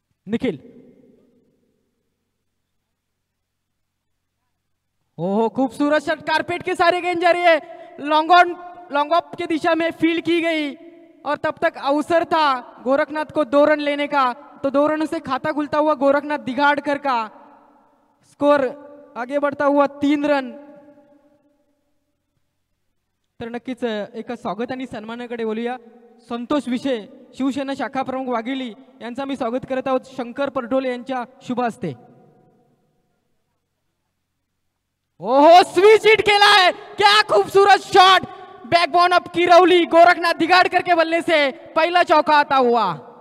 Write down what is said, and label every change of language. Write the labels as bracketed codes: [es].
[hi] निखिल, ओहो खूबसूरत shot, carpet के सारे गेंद जा रही है, लॉन्ग ऑफ की दिशा में फील्ड की गई और तब तक अवसर था गोरखनाथ को 2 रन लेने का। तो 2 रनों से खाता खुलता हुआ गोरखनाथ दिगाड़कर का स्कोर आगे बढ़ता हुआ 3 रन। [mr] तर नक्कीच एका स्वागत आणि सन्मानाकडे बोलूया। संतोष विषय शिवसेना शाखा प्रमुख वाघिली यांचा मी स्वागत करत आहोत शंकर परटोले यांच्या शुभ हस्ते। [hi] ओहो स्विच हिट केला है, क्या खूबसूरत shot, backbone of Kiraoli Gorakhnath दिगाड़कर के बल्ले से पहला चौका आता हुआ।